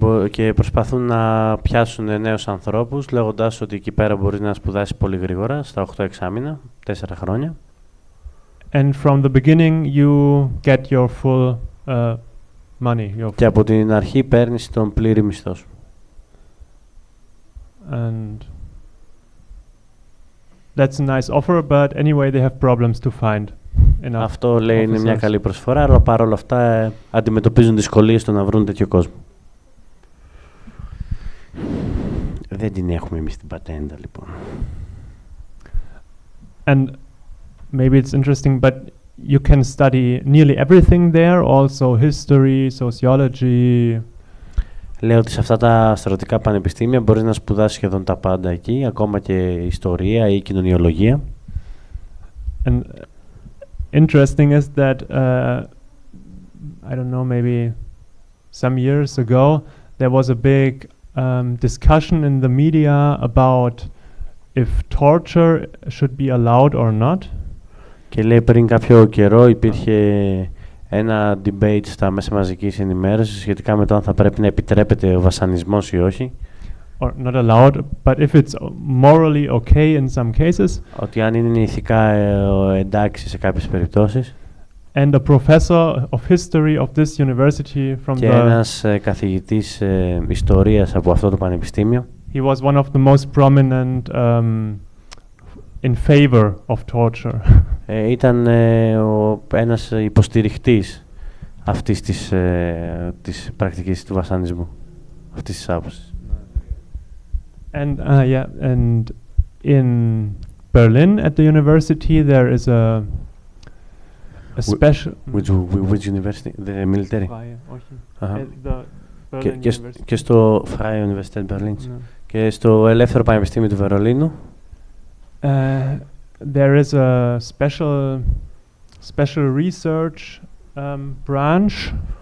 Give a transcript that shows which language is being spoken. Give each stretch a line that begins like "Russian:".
Greek: Και προσπαθούν να πιάσουν νέους ανθρώπους λέγοντας ότι εκεί πέρα μπορείς να σπουδάσεις πολύ γρήγορα, στα 8 εξάμηνα, 4 χρόνια.
English: And from the beginning you get your full money.
Greek: Και από την αρχή παίρνεις τον πλήρη μισθό σου.
English: And that's a nice offer, but anyway they have problems to find enough.
Greek: Αυτό λέει είναι μια
English: officers.
Greek: καλή προσφορά, αλλά παρόλα αυτά αντιμετωπίζουν δυσκολίες στο να βρουν τέτοιο κόσμο. Δεν την έχουμε εμείς την πατέντα, λοιπόν.
English: And maybe it's interesting, but you can study nearly everything there, also history, sociology.
Greek: Λέω ότι σε αυτά τα στρατιωτικά πανεπιστήμια μπορείς να σπουδάσεις σχεδόν τα πάντα εκεί, ακόμα και ιστορία ή κοινωνιολογία.
English: And interesting is that I don't know, maybe some years ago there was a big discussion in the media about if torture should be allowed or not.
Greek: Και λέει πριν κάποιο καιρό υπήρχε ένα debate στα μέσα μαζικής ενημέρωσης σχετικά με το αν θα πρέπει να επιτρέπεται ο βασανισμός ή όχι.
English: Or not allowed, but if it's morally okay in some cases.
Greek: Ότι αν είναι ηθικά εντάξει σε κάποιες περιπτώσεις.
English: And a professor of history of this university from
Greek: Και ένας καθηγητής ιστορίας από αυτό το πανεπιστήμιο.
English: He was one of the most prominent in favor of torture.
Greek: Ήταν ένας υποστηριχτής αυτής της πρακτικής του βασανισμού, αυτής της άποψης.
English: And yeah, and in Berlin at the university there is a special. Which university? The military. The Berlin University.
Greek: Και στο Freie Universität Berlin. Και στο Ελεύθερο Πανεπιστήμιο του Βερολίνου.
English: There is a special research branch.